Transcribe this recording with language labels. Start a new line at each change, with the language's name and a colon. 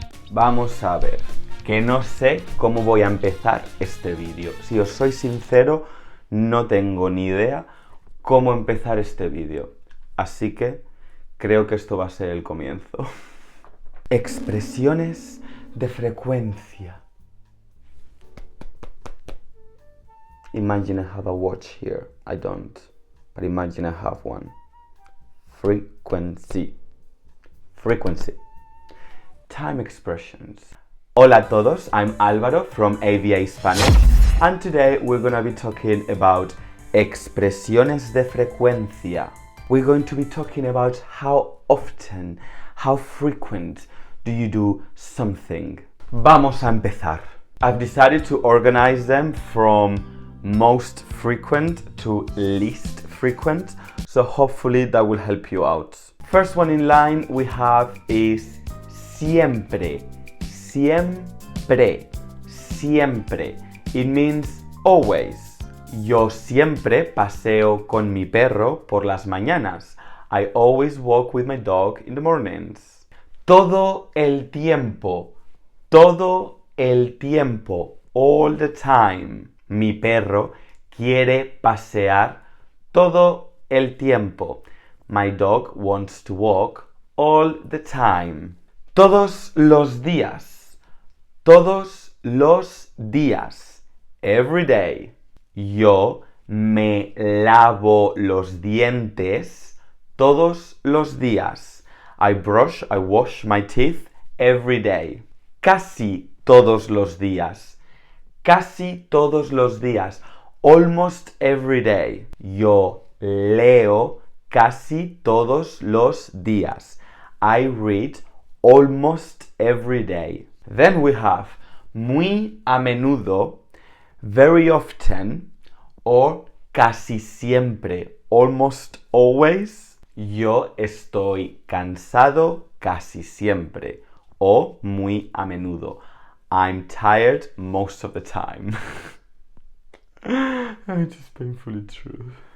Spanish: Vamos a ver, que no sé cómo voy a empezar este vídeo. Si os soy sincero, no tengo ni idea cómo empezar este vídeo. Así que creo que esto va a ser el comienzo. Expresiones de frecuencia.
English: Imagine I have a watch here. I don't. But imagine I have one. Frequency. Frequency. Time expressions.
Spanish: Hola a todos,
English: I'm Álvaro from AVA Spanish, and today we're going to be talking about expresiones de frecuencia. We're going to be talking about how often, how frequent do you do something.
Spanish: Vamos a empezar.
English: I've decided to organize them from most frequent to least frequent, so hopefully that will help you out. First one in line we have is siempre.
Spanish: Siempre. Siempre.
English: It means always.
Spanish: Yo siempre paseo con mi perro por las mañanas.
English: I always walk with my dog in the mornings.
Spanish: Todo el tiempo. Todo el tiempo.
English: All the time.
Spanish: Mi perro quiere pasear todo el tiempo.
English: My dog wants to walk all the time.
Spanish: Todos los días. Todos los días.
English: Every day.
Spanish: Yo me lavo los dientes todos los días.
English: I wash my teeth every day.
Spanish: Casi todos los días. Casi todos los días.
English: Almost every day.
Spanish: Yo leo casi todos los días.
English: I read almost every day. Then we have muy a menudo, very often, or casi siempre, almost always.
Spanish: Yo estoy cansado casi siempre, o muy a menudo.
English: I'm tired most of the time. It's just painfully true.